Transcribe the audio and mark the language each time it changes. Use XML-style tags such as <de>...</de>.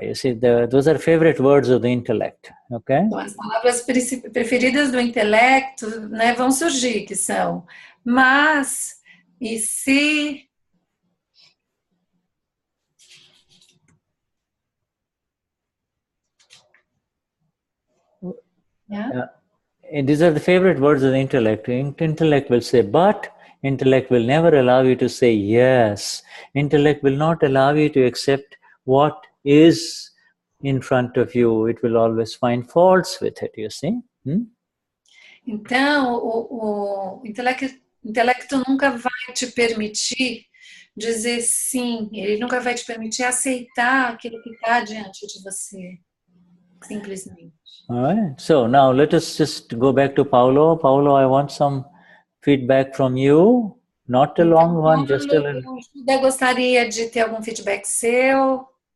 <en>You see, those are favorite words of the intellect. Okay?</en> <pt>Então, as palavras preferidas do intelecto, né, vão surgir, que são mas, e se.</pt> <en>Yeah. And these are the favorite words of the intellect. Intellect will say, but. Intellect will never allow you to say yes. Intellect will not allow you to accept what is in front of you. It will always find faults with it, you see.</en> <pt>Então, o intelecto nunca vai te permitir dizer sim. Ele nunca vai te permitir aceitar aquilo que está diante de você. Simplesmente.</pt> <en>All right. So now let us just go back to Paulo. Paulo, I want some feedback from you. Not a long one, just a little.</en> <pt>Eu gostaria de ter algum feedback seu.</pt>